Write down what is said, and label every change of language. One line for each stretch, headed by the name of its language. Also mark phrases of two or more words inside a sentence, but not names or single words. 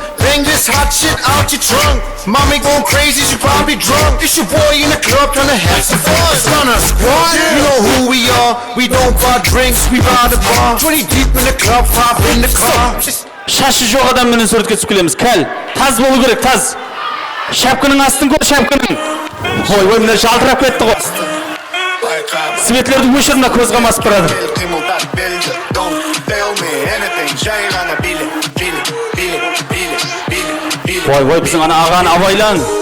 English: Bang this hot shit out your trunk. Mommy going crazy, she probably drunk. It's your boy in the club trying to have some fun. Son of squad, you know who we are. We don't buy drinks, we buy the bar. 20 deep in the club, pop in the car.
Kazakh: Шашы жоқ адаммен суретке түсіп келеміз. Кәл, таз болу керек, таз. Шапканың астын көр, шапканың. Ой, мына жалтырап кетті ғой. Светлерді өшірмі көз қамасып тұрады. Ой, біздің ана ағаны абайлан.